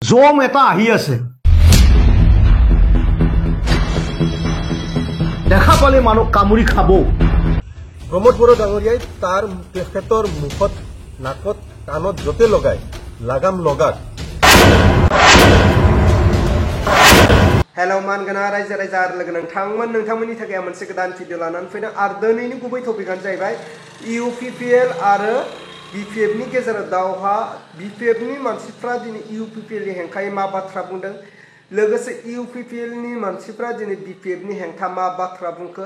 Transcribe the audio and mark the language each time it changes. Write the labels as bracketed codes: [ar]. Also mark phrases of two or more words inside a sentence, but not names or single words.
[as] জম এটা আহি আছে দেখা পালে মানুহ কামুৰি খাব। প্ৰমোদ বড়ো ডাঙৰীয়াই তাৰ তেখেতৰ মুখত নাকত কাণত যতে লগাই লাগাম লগাত। [brx] हेलो मानगोना रायजो राजा आरो लोगो नोंथांमोननि थाखाय मोनसे गोदान भिडिअ लानानै फैदों आरो दिनैनि गुबै टपिकआनो जाहैबाय इउपिपिएल आरो बिपिएफ नि गेजेराव दावहा। बिपिएफ नि मानसिफ्रा दिनै इउपिपिएल नि हेंथायै मा बाथ्रा बुंदों, लोगोसे इउपिपिएल नि मानसिफ्रा दिनै बिपिएफ नि हेंथा मा बाथ्रा बुंखो।